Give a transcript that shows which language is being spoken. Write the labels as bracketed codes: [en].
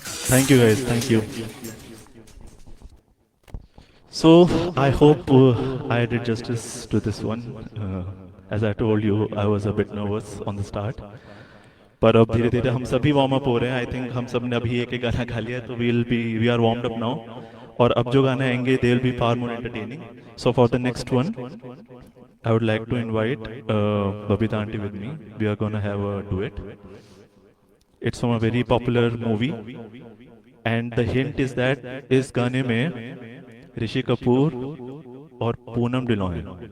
[en] Thank you guys, thank you. So I hope I did justice to this one. As I told you, I was a bit nervous on the start. [hi] पर अब धीरे धीरे हम सभी warm up हो रहे हैं. [en] I think [hi] हम सब ने अभी एक एक गाना खा लिया है, तो [en] We are warmed up now. [hi] और अब जो गाने आएंगे [en] They will be far more entertaining. So for the next one I would like to invite Babita aunty with me. We are going to have a duet. It's from a very popular movie, and the hint is that [hi] इस गाने में ऋषि कपूर और पूनम डिलॉन है.